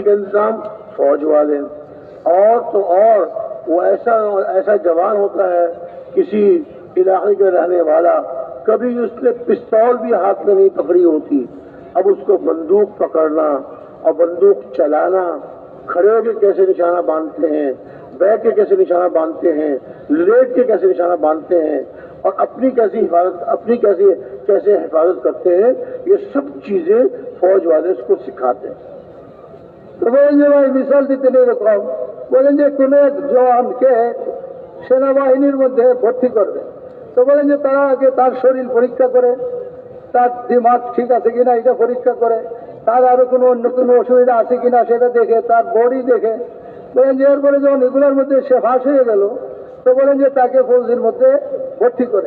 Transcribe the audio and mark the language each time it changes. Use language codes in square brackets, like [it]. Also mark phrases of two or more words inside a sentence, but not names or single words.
[ur] کا انتظام فوج والے، اور تو اور وہ ایسا جوان ہوتا ہے کسی علاقے کا رہنے والا، کبھی اس نے پستول بھی ہاتھ میں نہیں پکڑی ہوتی، اب اس کو بندوق پکڑنا اور بندوق چلانا، کھڑے ہو کے کیسے نشانہ باندھتے ہیں، بیٹھ کے کیسے نشانہ باندھتے ہیں، لیٹ کے کیسے نشانہ باندھتے ہیں، اور اپنی کیسے حفاظت کرتے ہیں، یہ سب چیزیں فوج والے اس کو سکھاتے ہیں. [bn] তো বলেন যে ভাই মিসাল দিতেন এরকম, বলেন যে কোনো এক জওয়ানকে সেনাবাহিনীর মধ্যে ভর্তি করবে, তো বলেন যে তারা আগে তার শরীর পরীক্ষা করে, তার দিমাগ ঠিক আছে কিনা এটা পরীক্ষা করে, তার আরো অন্য কোনো অসুবিধা আছে কিনা সেটা দেখে, তার বডি দেখে, বলেন যে এরপরে যখন এগুলোর মধ্যে সে ফাঁস হয়ে গেল, তো বলেন যে তাকে ফৌজির মধ্যে ভর্তি করে.